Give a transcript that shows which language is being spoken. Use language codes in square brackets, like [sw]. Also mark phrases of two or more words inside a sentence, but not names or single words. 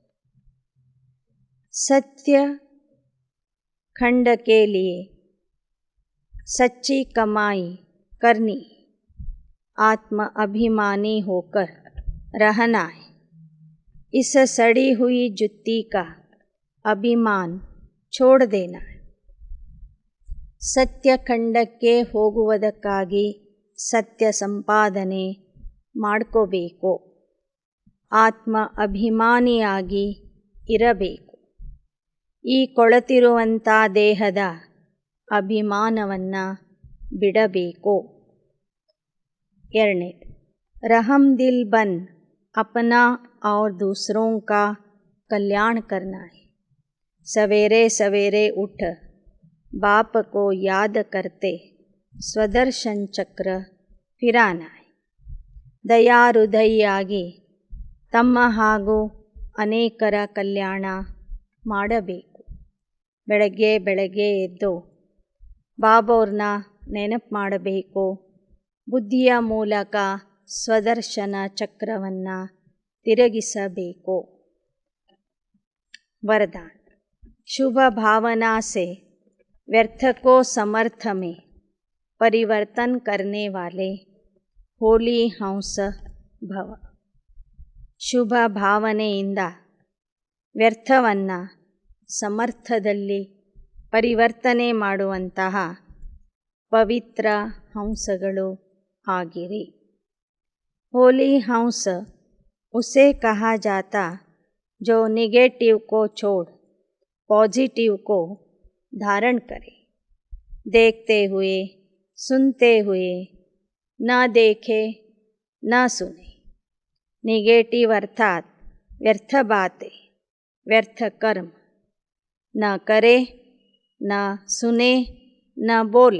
[hi] सत्य खंड के लिए सच्ची कमाई करनी, आत्म अभिमानी होकर रहना है. इस सड़ी हुई जुत्ती का अभिमान छोड़ देना है. [kn] ಸತ್ಯ ಖಂಡಕ್ಕೆ ಹೋಗುವುದಕ್ಕಾಗಿ ಸತ್ಯ ಸಂಪಾದನೆ ಮಾಡ್ಕೋಬೇಕು. ಆತ್ಮ ಅಭಿಮಾನಿಯಾಗಿ ಇರಬೇಕು. ಈ ಕೊಳತಿರುವಂಥ ದೇಹದ ಅಭಿಮಾನವನ್ನು ಬಿಡಬೇಕು. ಎರಡನೇದು, [hi] रहम दिल बन अपना और दूसरों का कल्याण करना है. सवेरे सवेरे उठ बाप को याद करते स्वदर्शन चक्र फिराना है. [kn] ದಯಾಹೃದಯಿಯಾಗಿ ತಮ್ಮ ಹಾಗೂ ಅನೇಕರ ಕಲ್ಯಾಣ ಮಾಡಬೇಕು. ಬೆಳಗ್ಗೆ ಎದ್ದು ಬಾಬೋರ್ನ ನೆನಪು ಮಾಡಬೇಕು. ಬುದ್ಧಿಯ ಮೂಲಕ ಸ್ವದರ್ಶನ ಚಕ್ರವನ್ನು ತಿರುಗಿಸಬೇಕು. [hi] वरदान. शुभ भावना से व्यर्थ को समर्थ में परिवर्तन करने वाले होली हंस भव. [kn] ಶುಭ ಭಾವನೆಯಿಂದ ವ್ಯರ್ಥವನ್ನು ಸಮರ್ಥದಲ್ಲಿ ಪರಿವರ್ತನೆ ಮಾಡುವಂತಹ ಪವಿತ್ರ ಹಂಸಗಳು ಆಗಿರಿ. [hi] होली हंस उसे कहा जाता जो निगेटिव को छोड़ पॉजिटिव को धारण करे. देखते हुए सुनते हुए न देखे न सुने. निगेटिव अर्थात व्यर्थ बातें, व्यर्थ कर्म न करे, न सुने, न बोले.